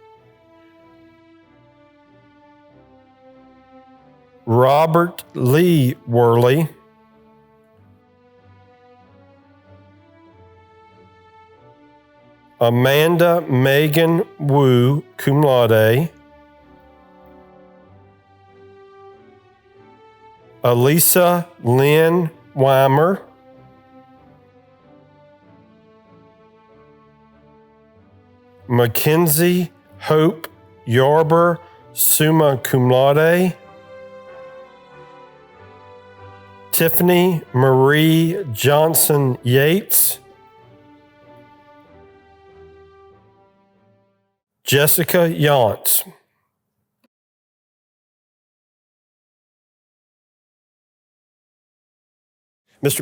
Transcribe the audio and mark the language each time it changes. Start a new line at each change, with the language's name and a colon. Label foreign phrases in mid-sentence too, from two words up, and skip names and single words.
English: Robert Lee Worley. Amanda Megan Wu,
Latin: cum laude.
English: Elisa Lynn Weimer. Mackenzie Hope Yarber,
Latin: summa cum laude.
English: Tiffany Marie Johnson Yates. Jessica Yantz. Mr.